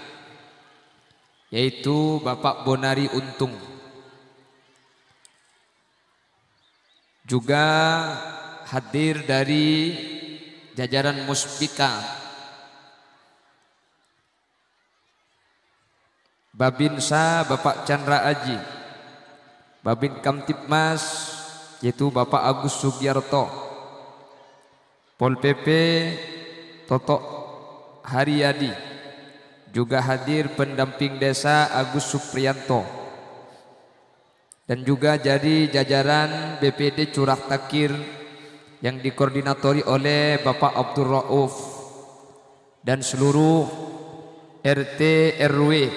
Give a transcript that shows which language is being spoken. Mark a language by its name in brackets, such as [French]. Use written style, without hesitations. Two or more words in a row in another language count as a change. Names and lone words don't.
[Indonesian] yaitu Bapak Bonari Untung. Juga hadir dari jajaran Muspika, Babinsa Bapak Chandra Aji, Babin Kamtipmas yaitu Bapak Agus Sugiarto, Pol PP Toto Haryadi, juga hadir pendamping desa Agus Supriyanto, dan juga jadi jajaran BPD Curah Takir yang dikoordinatori oleh Bapak Abdul Rauf dan seluruh RT RW